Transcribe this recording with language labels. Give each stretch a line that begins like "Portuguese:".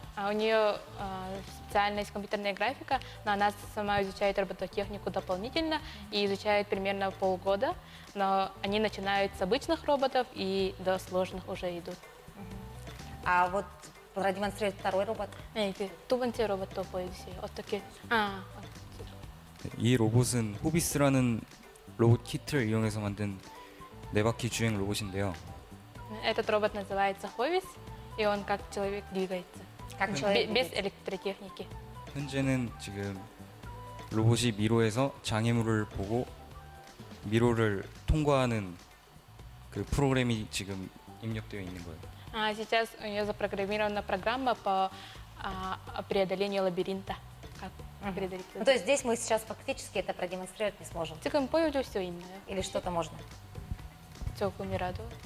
Russian: У нее специальность компьютерная графика, но она сама изучает робототехнику дополнительно и изучает примерно полгода. Но они начинают с обычных роботов и до сложных уже идут. А вот продемонстрировать второй робот?
Korean: 네, 두 번째 로봇도 보여주세요. 어떻게? 이 로봇은 호비스라는 로봇 키트를 이용해서 만든 4바퀴 주행 로봇인데요.
Russian: Этот робот называется Ховис, и он как человек двигается. Как человек без двигается. электротехники.
Korean: 현재는 지금 로봇이 미로에서 장애물을 보고 미로를 통과하는 그 프로그램이 지금 입력되어 있는 거예요.
Russian: Сейчас у нее запрограммирована программа по преодолению лабиринта. Как передарить. Ну, то есть здесь мы сейчас фактически это продемонстрировать не сможем.
Korean: 지금 보여줄 수 있나요?
Russian: Или что-то можно?
Korean: 조금이라도.